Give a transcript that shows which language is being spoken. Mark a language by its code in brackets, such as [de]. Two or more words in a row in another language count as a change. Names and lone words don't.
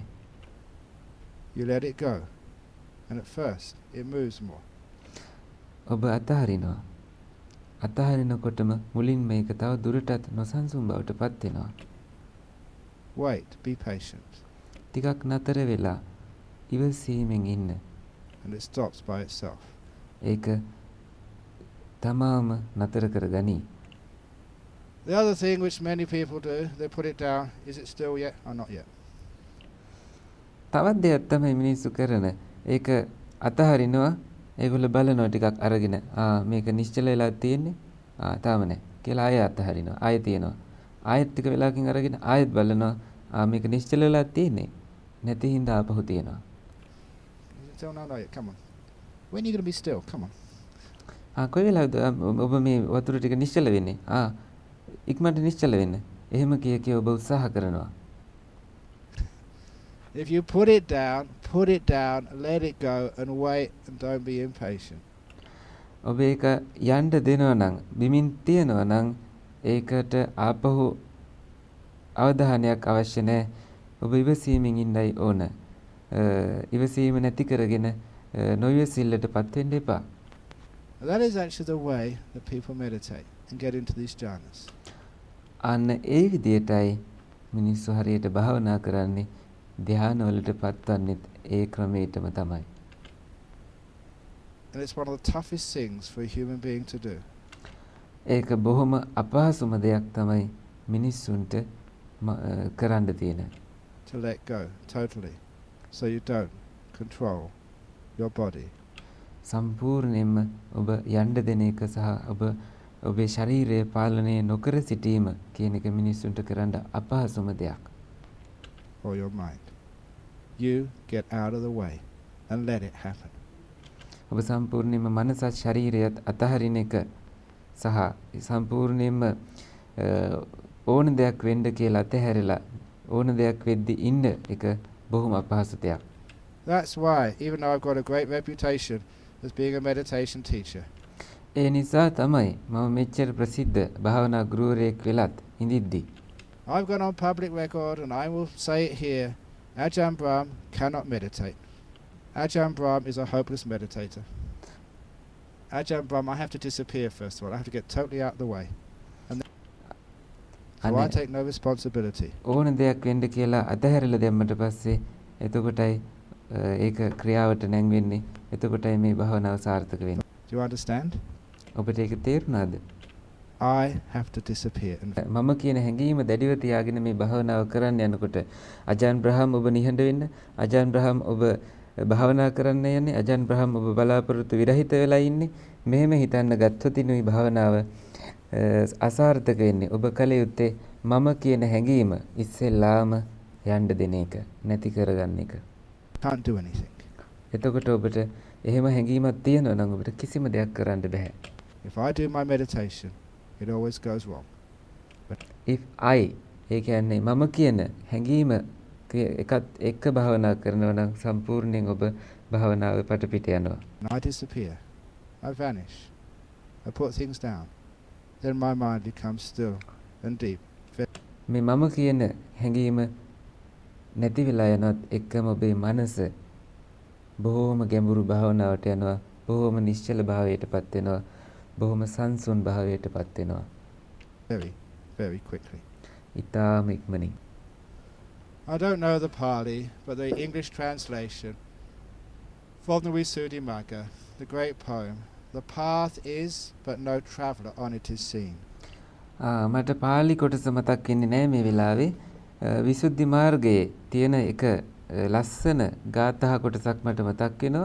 [en] You let it go. And at first it moves more. [si] ඔබ අතහරිනවා. අතහරිනකොටම මුලින් මේක තව දුරටත් නොසන්සුන් බවට පත් වෙනවා. [en] Wait, be patient. [si] ටිකක් නතර වෙලා ඉවසීමෙන් ඉන්න. [en] And it stops by itself. [si] ඒක තමාම නතර කරගනි. [en] The other thing which many people do, they put it down. Is it still yet or not yet? [si] තවත් දෙයක් තමයි මිනිස්සු කරන. ඒක අතහරිනවා. ඒගොල්ලෝ බලනවා ටිකක් අරගෙන මේක නිශ්චල වෙලා තියෙන්නේ. තාම නැහැ. කියලා ආයෙ අතහරිනවා. ආයෙ තියනවා. ආයෙත් ටික වෙලාවකින් අරගෙන ආයෙත් බලනවා මේක නිශ්චල වෙලා තියෙන්නේ. නැති හින්දා ආපහු තියනවා. [en] Is it still not yet? Come on. When are you going to be still? Come on. [si] කොයි වෙලාවද ඔබ මේ වතුර ටික නිශ්චල වෙන්නේ? ඉක්මනට නිශ්චල වෙන්න. එහෙම කිය ඔබ උත්සාහ කරනවා. [en] If you put it down, let it go and wait and don't be impatient. [si] ඔබ ඒක යන්න දෙනවා නම් බිමින් තියනවා නම් ඒකට ආපහු අවධානයක් අවශ්‍ය නැහැ. ඔබ ඉවසීමෙන් ඉන්නයි ඕන. ඉවසීම නැති කරගෙන නොයසිල්ලටපත් වෙන්න එපා. [en] That is actually the way that people meditate and get into these jhanas. [si] අන්න ඒ විදියටයි මිනිස්සු හරියට භාවනා කරන්නේ. ධ්‍යාන වලට පත්වන්නේත් ඒ ක්‍රමයටම තමයි. [en] And it's one of the toughest things for a human being to do. [si] ඒක බොහොම අපහසුම දෙයක් තමයි මිනිස්සුන්ට කරන්න තියෙන. [en] To let go totally, so you don't control your body. [si] සම්පූර්ණයෙන්ම ඔබ යන්න දෙන එක සහ ඔබේ ශරීරය පාලනය නොකර සිටීම කියන එක මිනිස්සුන්ට කරන්න අපහසුම දෙයක්. [en] Or your mind. You get out of the way and let it happen. [si] ඔබ සම්පූර්ණයෙන්ම මනසත් ශරීරයත් අතහරින එක සහ සම්පූර්ණයෙන්ම ඕන දෙයක් වෙන්න කියලා අතහැරලා ඕන දෙයක් වෙද්දි ඉන්න එක බොහොම අපහසු දෙයක්. [en] That's why, even though I've got a great reputation as being a meditation teacher, [si] ඒ නිසා තමයි මම මෙච්චර ප්‍රසිද්ධ භාවනා ගුරුවරයෙක් වෙලත් ඉඳිද්දි [en] I've gone on public record and I will say it here, Ajahn Brahm cannot meditate. Ajahn Brahm is a hopeless meditator. Ajahn Brahm, I have to disappear first of all. I have to get totally out of the way. And so I take no responsibility. [si] ඕන දෙයක් වෙන්න කියලා අතහැරලා දැම්මට පස්සේ එතකොටයි ඒක ක්‍රියාවට නැංවෙන්නේ. එතකොටයි මේ භාවනාව සාර්ථක වෙන්නේ. [en] Do you understand? [si] ඔබට ඒක තේරුණාද? [en] I have to disappear. [si] මම කියන හැඟීම දැඩිව තියාගෙන මේ භාවනාව කරන්න යනකොට අජාන් බ්‍රහම් ඔබ නිහඬ වෙන්න, අජාන් බ්‍රහම් ඔබ භාවනා කරන්න යන්නේ, අජාන් බ්‍රහම් ඔබ බලාපොරොත්තු විරහිත වෙලා ඉන්නේ. මෙහෙම හිතන්න ගත්තොත් ඉනුයි භාවනාව අසාර්ථක වෙන්නේ. ඔබ කල යුත්තේ මම කියන හැඟීම ඉස්සෙල්ලාම යන්න දෙන එක, නැති කරගන්න එක. [en] Can't do anything. [si] එතකොට ඔබට එහෙම හැඟීමක් තියෙනවා නම් ඔබට කිසිම දෙයක් කරන්න බෑ. [en] If I do my meditation, it always goes wrong. But if I [si] ඒ කියන්නේ මම කියන හැඟීම එකත් එක්ක භාවනා කරනවා නම් සම්පූර්ණයෙන් ඔබ භාවනාවේ පිටපිට යනවා. [en] I disappear. I vanish. I put things down. Then my mind becomes still and deep. [si] මේ මම කියන හැඟීම නැති වෙලා යනත් එක්කම ඔබේ මනස බොහෝම ගැඹුරු භාවනාවට යනවා. බොහෝම නිශ්චල භාවයටපත් වෙනවා. බොහෝම සංසුන් භාවයටපත් වෙනවා. [en] Very, very quickly. [si] ඊටාම ඉක්මනින්. [en] I don't know the Pali, but the English translation from the Visuddhimagga, the great poem, the path is, but no traveller on it is seen. [si] මට පාලි කොටස මතක් වෙන්නේ නැහැ මේ වෙලාවේ. විසුද්ධි මාර්ගයේ තියෙන එක ලස්සන ගාථා කොටසක් මට මතක් වෙනවා.